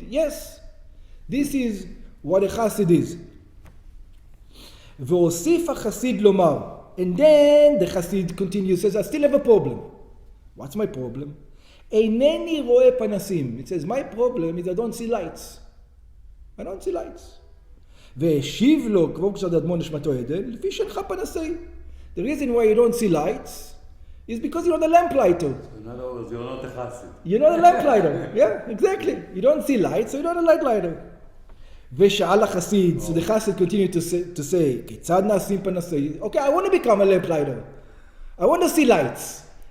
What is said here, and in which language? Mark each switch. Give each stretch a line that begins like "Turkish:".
English: Yes, this is what a Chassid is.
Hebrew: והוסיף החסיד לומר,
English: and then the Chassid continues, says, I still have a problem. What's my problem?
Hebrew: אינני רואה פנסים.
English: It says, my problem is I don't see lights. I don't see lights.
Hebrew: והשיב לו, כבוד קבוצת אדמו"ר נשמתו עדן, לפי שאינך פנסי.
English: The reason why you don't see lights is because you're not a lamplighter. In other words, you're not a Chassid. You're not a lamplighter. Yeah, exactly. You don't see lights, so you're not a lighter.
Hebrew: ושאל החסיד,
English: so the Chassid continued to say,
Hebrew: כיצד נעשים פנסי?
English: Okay, I want to become a lamplighter. I want to see lights.